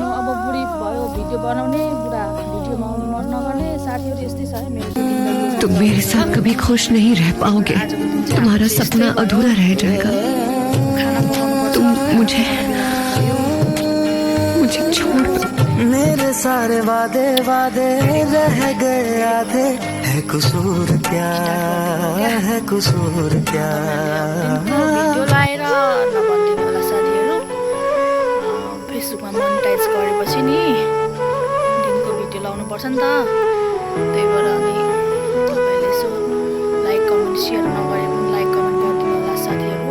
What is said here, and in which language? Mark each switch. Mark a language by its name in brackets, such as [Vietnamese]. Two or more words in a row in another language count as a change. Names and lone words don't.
[Nepali] अब बुढी भयो, भिडियो बनाउने बुढा, भिडियोमा आउनु मन नगर्ने साथीहरू यस्तै छ है मेरो। [Hindi] तुम मेरे साथ कभी खुश नहीं रह पाओगे, तुम्हारा सपना अधूरा रह जाएगा। तुम मुझे छोड़ दो। मेरे सारे वादे रह गए आधे, है कसूर क्या, है कसूर क्या। [Nepali] भिडियो लाएर नभनिदिनु होला साथीहरू। फेसबुकमा मोनेटाइज गरेपछि नि दिनको भिडियो लाउनुपर्छ नि त। त्यही भएर अनि तपाईँले यसो लाइक कमेन्ट सेयर नगरे पनि लाइक कमेन्ट गरिदिनु होला साथीहरू।